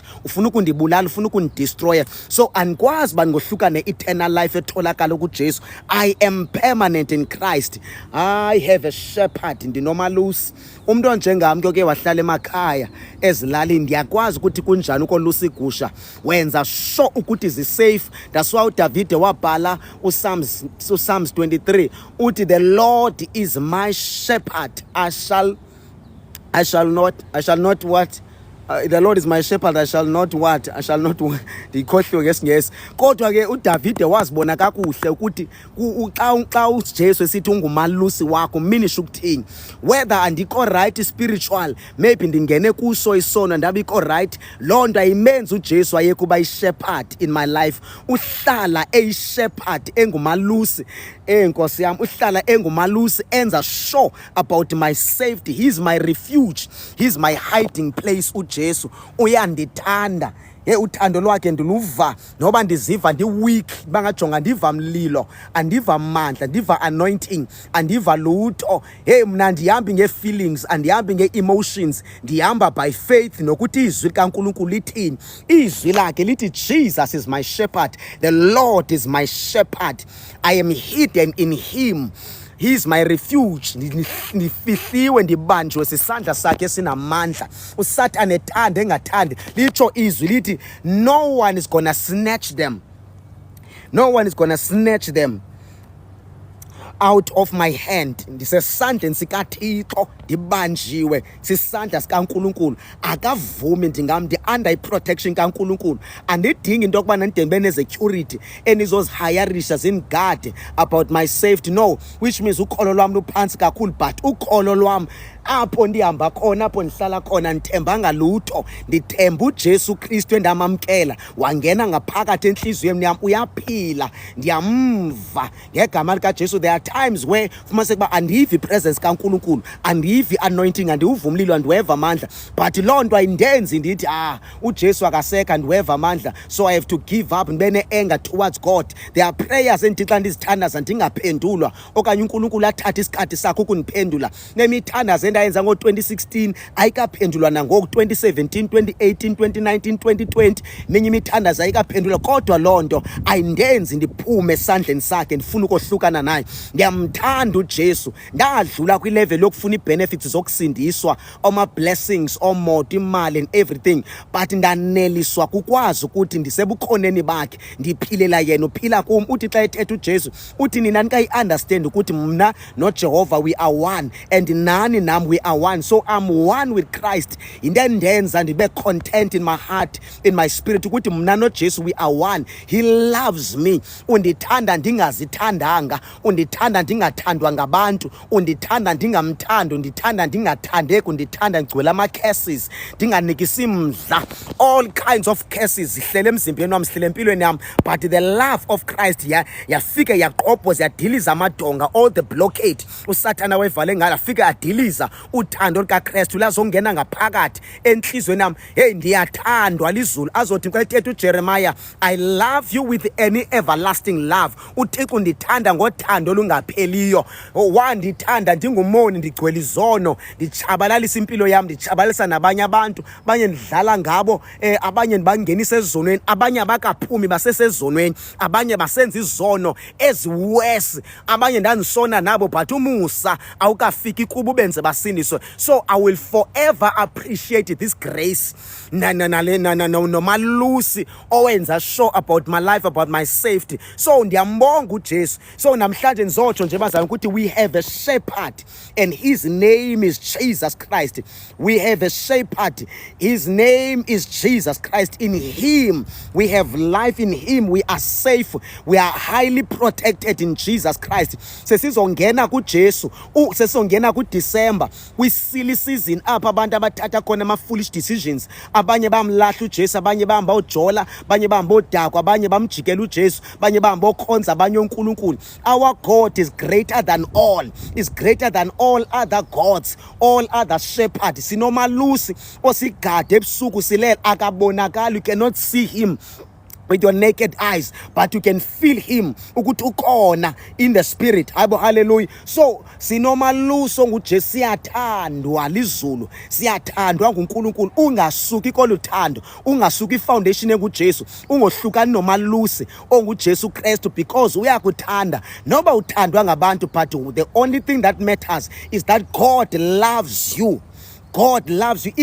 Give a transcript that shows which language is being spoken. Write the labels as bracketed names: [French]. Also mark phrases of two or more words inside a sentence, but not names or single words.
[Xhosa] Ufuna ukundibulala, ufuna ukundidestroya. So andikwazi uba ngohlukane [English] eternal life [Xhosa] etholakala kuJesu. [English] I am permanent in Christ. I have a shepherd, [Xhosa] ndinomalusi. Umuntu onjengami ke wahlala emakhaya ezilalini, ndiyakwazi ukuthi kunjani ukolusa igusha. Wenza sure ukuthi zi-safe. [English] That's why [Xhosa] uDavide wabhala uPsalms 23 uthi [English] the Lord is my shepherd, I shall not what? The Lord is my shepherd, I shall not what? I shall not [Xhosa] ndikhohlwe ngesingesi. Kodwa ke uDavide wazibona kakuhle ukuthi xa uJesu esithi ungumalusi wakho minisha ukuthini. Whether andikho [English] right spiritual, [Xhosa] maybe ndingene kuso isono ndabikho right, loo nto ayimenzi uJesu ayekuba ishepherd [English] in my life. [Xhosa] Uhlala eyishepherd engumalusi, Nkosi yami, uhlala engumalusi enza [English] sure about my safety. He's my refuge, he's my hiding place. [Xhosa] uJesu uyandithanda. Uthando lwakhe ndiluva noba ndiziva ndi-weak, bangajonga ndiva mlilo, andiva mandla, ndiva anointing, andiva lutho. Mna ndihambi ngee-feelings, andihambi ngee-emotions, ndihamba [English] by faith [Xhosa] nokuthi izwi likaNkulunkulu lithini. Izwi lakhe lithi [English] Jesus is my shepherd, the Lord is my shepherd, I am hidden in him, he is my refuge. [Xhosa] Ndifihliwe, ndibanjwe sisandla sakhe esinamandla. Usathane ethande engathandi, litsho izwi lithi [English] no one is gonna snatch them, no one is gonna snatch them out of my hand. [Xhosa] Ndisesandleni sikaThixo, ndibanjiwe sisandla sikaNkulunkulu. Akavumi ndingam ndi-under i-protection kaNkulunkulu. Andidingi into yokuba ndibe ne-security enizozihayarisha zingigade [English] about my safety. [Xhosa] No, [English] which means [Xhosa] ukholo lwam luphantsi kakhulu, but ukholo lwam apho ndihamba khona, apho ndihlala khona, ndithembanga lutho. Ndithemba uJesu Kristu endamamkela, wangena ngaphakathi entliziyweni yam, uyaphila, ndiyamva ngegama likaJesu. [English] There are times where [Xhosa] fumaniseke uba andiyivi ipresence kaNkulunkulu, andiyivi anointing, andiwuva umlilo, andiweva amandla, but loo nto ayindenzi ndithi uJesu akasekho, andiweva amandla, [English] so I have to give up, ndibe ne-anger towards God. There are prayers [Xhosa] endithi xa ndizithandaza ndingaphendulwa, okanye uNkulunkulu athathe isikhathi sakhe ukundiphendula. Nemithandazo endayenza ngo-2016 ayikaphendulwa nangoku, 2017, 2018, 2019, 2020, minye imithandazo ayikaphendulwa. Kodwa loo nto ayindenzi ndiphume esandleni sakhe ndifuna ukohlukana naye. Ndiyamthanda uJesu, ndadlula kwilevel yokufuna ii-benefits zokusindiswa, oma-blessings, omoto, imali [English] and everything, [Xhosa] but ndaneliswa kukwazi ukuthi ndisebukhoneni bakhe, ndiphilela yena uphila kum. Uthi xa ethetha uJesu uthi nina nikayi-understand ukuthi mna noJehova [English] we are one, [Xhosa] and nani nam [English] we are one. So I'm one with Christ. [Xhosa] Into endenza ndibe [English] content in my heart, in my spirit, [Xhosa] ukuthi mna noJesu [English] we are one. He loves me. [Xhosa] Undithanda ndingazithandanga, undithanda ndingathandwa ngabantu, undithanda ndingamthandi, undithanda ndingathandeki, undithanda ngigcwele ama-curses, ndinganikisi mdla. [English] All kinds of curses [Xhosa] zihlele emzimbeni wam, zihlele empilweni yam, [English] but the love of Christ [Xhosa] yafika yaqobhoza, yadiliza amadonga, [English] all the blockade [Xhosa] usathana wayevale ngalo, afika yadiliza. Uthando lukaKristu lazongena ngaphakathi enhlizweni yam. Ndiyathandwa lizulu, azothi xa ethetha uJeremiah, [English] I love you with any everlasting love. [Xhosa] uThixo undithanda ngothando olungapheliyo. Wandithanda ndingumoni, ndigcwele izono, nditshabalalisa impilo yam, nditshabalalisa nabanye abantu, abanye ndidlala ngabo, abanye ndibangenisa ezonweni, abanye abakaphumi basesezonweni, abanye basenza izono eziwesi, abanye ndandisona nabo, but umusa awukafiki kubo benze basindiswe. [English] So I will forever appreciate this grace [Xhosa] nomalusi owenza [English] sure about my life, about my safety. [Xhosa] So ndiyambonga uJesu. So namhlanje ndizotsho nje bazalwane ukuthi [English] we have a shepherd and his name is Jesus Christ. We have a shepherd, his name is Jesus Christ. In him we have life, in him we are safe, we are highly protected in Jesus Christ. [Xhosa] Sesizongena kuJesu, sesizongena kuDecember, kwi- [English] silly season [Xhosa] apha abantu abathatha khona ama- [English] foolish decisions. [Xhosa] Abanye bamlahla uJesu, abanye bahamba ujola, abanye bahamba odakwa, abanye bamjikela uJesu, abanye bahamba okhonza abanye uNkulunkulu. [English] Our God is greater than all, is greater than all other gods, all other shepherds. [Xhosa] Sinomalusi osigade ebusuku silela, akabonakali, [English] you cannot see him with your naked eyes, but you can feel him [Xhosa] ukuthi ukhona [English] in the spirit. Hallelujah. [Xhosa] So sinomaluso nguJesu, siyathandwa lizulu, siyathandwa nguNkulunkulu. Ungasuki koluthando, ungasuki ifoundation enguJesu, ungohlukani nomalusi onguJesu Kristu, because uyakuthanda noba uthandwa ngabantu, [English] but the only thing that matters is that God loves you. God loves you.